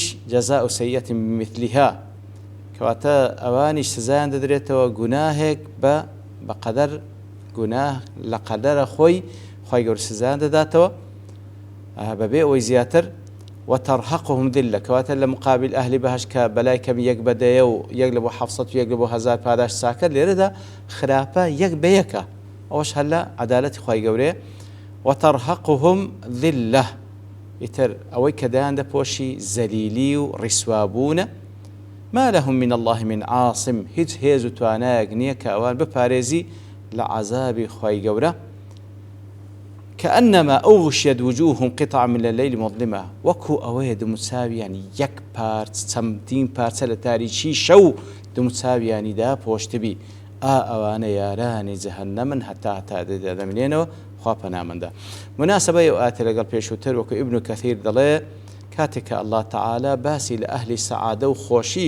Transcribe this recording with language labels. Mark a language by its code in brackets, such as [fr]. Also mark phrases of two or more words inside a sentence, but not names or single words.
[ar] جەزاء سەیئەة بمثلها [ckb] کەواتە ئەوانیش سزایان دەدرێتەوە گوناهێک بەقەدەر گوناه لە قەدەرە خۆی گەورە سزایان دەداتەوە بەبێ ئەوەی زیاتر [ar] وترهقهم ذلة [ckb] کەواتە لە مقابل ئەهلی بەهەشت کە بەلای کەم یەک بەدەیە و یەک لە بۆ 700 و یەک لە بۆ 1000 پاداش ساکە لێرەدا خراپە یەک بە یەکە ئەوەش هەر لە عەدالەتی خۆی گەورەیە. [ar] وترهقهم ذلة [ckb] ئیتر ئەوەی کە دەیان دەپۆشی زەلیلی و ڕیسوابوونە [ar] ما لهم من الله من عاصم [ckb] هیچ هێز و توانایەک نییە کە ئەوان بپارێزی لە عەزابی خۆی گەورە. [ar] كأنما أغشيت وجوههم قطع من الليل مظلمة [ckb] وەکو ئەوەیە دموچاویانی یەک پارچ چەمتین پارچە لە تاریکی شەو دموچاویانیدا پۆشتبی ئەوانە یارانی جەهەنەمن هەتا دەمێنێنەوە خوا پەنامەندە. مناسبەی ئەو ئاەتە لەگەڵ پێشووتر وەکو ئیبن کەثیر دەڵێ کاتێک [ar] الله تعالى [ckb] باسی لە ئەهلی سەعادە و خۆشی